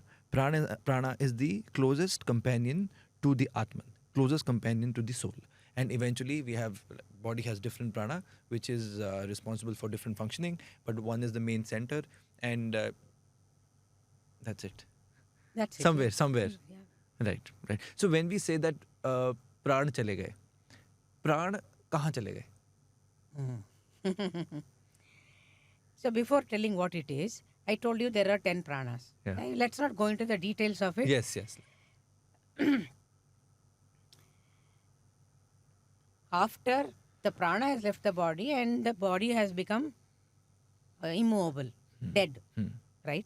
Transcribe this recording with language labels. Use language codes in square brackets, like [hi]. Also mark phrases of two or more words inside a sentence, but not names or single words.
[en] Prana is the closest companion to the Atman, closest companion to the soul. And eventually we have, body has different prana, which is responsible for different functioning, but one is the main center, and that's it. That's it. Somewhere. Yeah. Right. So when we say that [hi] प्राण चले गए, प्राण कहाँ चले गए? [en] So before telling what it is, I told you there are 10 pranas. Yeah. Let's not go into the details of it. Yes. After the prana has left the body and the body has become immovable, dead, right?